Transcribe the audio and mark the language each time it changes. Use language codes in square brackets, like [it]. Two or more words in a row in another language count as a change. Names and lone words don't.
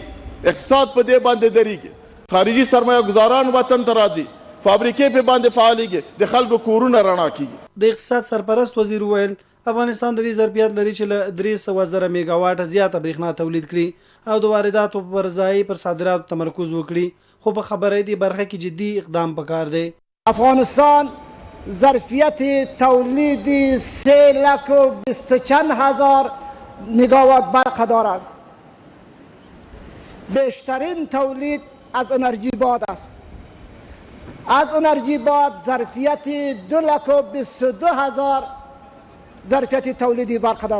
[ps] اقتصاد په دې باندې درېږي. خارجي سرمایه ګزاران وطن ته راځي، فابریکې په باندې فعالېږي، د خلکو کورونه رڼا کېږي. د اقتصاد سرپرست وزیر وویل افغانستان د دې ظرفیت لري چې له 300,000 میګاواټه زیاته برېښنا تولید کړي او د وارداتو پر ځای پر صادراتو تمرکز وکړي. خو په خبره دې برخه کې جدي اقدام پکار دی. [fa] افغانستان ظرفیت تولید 3,20,000 میگاوات برق دارد. بیشترین تولید از انرژی باد است. از انرژی باد ظرفیت 2,22,000 ظرفیت تولیدی برق دارد.